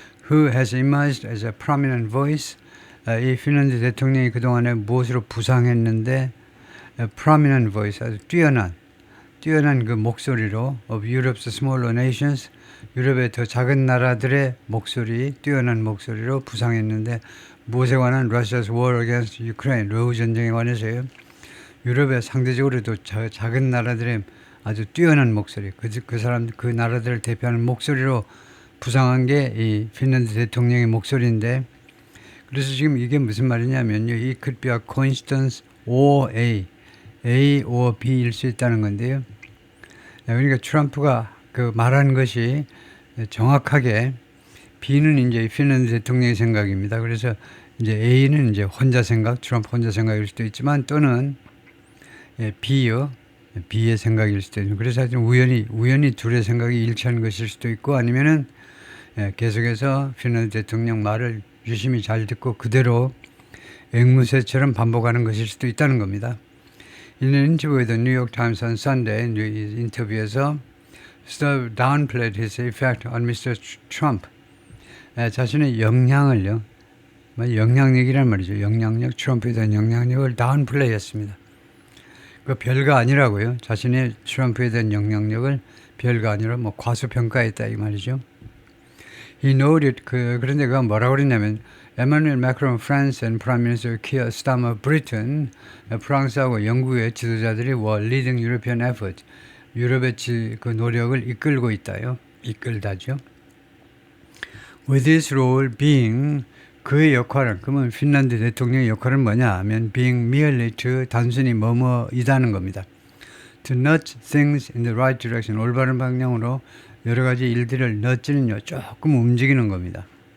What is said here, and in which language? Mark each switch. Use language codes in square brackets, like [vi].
[en] Who has emerged as a prominent voice. [ko] 이 핀란드 대통령이 그동안에 무엇으로 부상했는데 [en] prominent voice, [ko] 아주 뛰어난 그 목소리로 [en] of Europe's smaller nations, [ko] 유럽의 더 작은 나라들의 목소리, 뛰어난 목소리로 부상했는데 무엇에 관한 [en] Russia's war against Ukraine, [ko] 러우 전쟁에 관해서요. 유럽의 상대적으로도 작은 나라들의 아주 뛰어난 목소리, 그 나라들을 대표하는 목소리로 부상한 게 이 핀란드 대통령의 목소리인데, 그래서 지금 이게 무슨 말이냐면요. [en] It could be a coincidence or A or B일 수 있다는 건데요. [ko] 그러니까 트럼프가 그 말한 것이 정확하게 B는 이제 핀란드 대통령의 생각입니다. 그래서 이제 A는 이제 트럼프 혼자 생각일 수도 있지만 또는 B의 생각일 수도 있고, 그래서 하여튼 우연히 둘의 생각이 일치한 것일 수도 있고, 아니면은 계속해서 핀란드 대통령 말을 유심히 잘 듣고 그대로 앵무새처럼 반복하는 것일 수도 있다는 겁니다. [en] In an interview with the New York Times on Sunday, 인터뷰에서 Stove downplayed his effect on Mr. Trump. [ko] 자신의 영향을요, 영향력이란 말이죠. 트럼프에 대한 영향력을 다운플레이했습니다. 그 별거 아니라고요. 자신의 트럼프에 대한 영향력을 별거 아니라 과소평가했다 이 말이죠. [en] He noted [ko] 그런데 그가 뭐라고 그랬냐면 [en] Emmanuel Macron, France and Prime Minister Keir Starmer of Britain, [ko] 프랑스하고 영국의 지도자들이 [en] were leading European effort, [ko] 유럽의 그 노력을 이끌고 있다요. 이끌다죠. [en] With his role being, [ko] 그의 역할은, 그러면 핀란드 대통령의 역할은 뭐냐 하면 [en] being merely to, [ko] 단순히 뭐뭐이다는 겁니다. [en] To nudge things in the right direction, [ko] 올바른 방향으로 여러 가지 일들을 nudge는요 조금 움직이는 겁니다.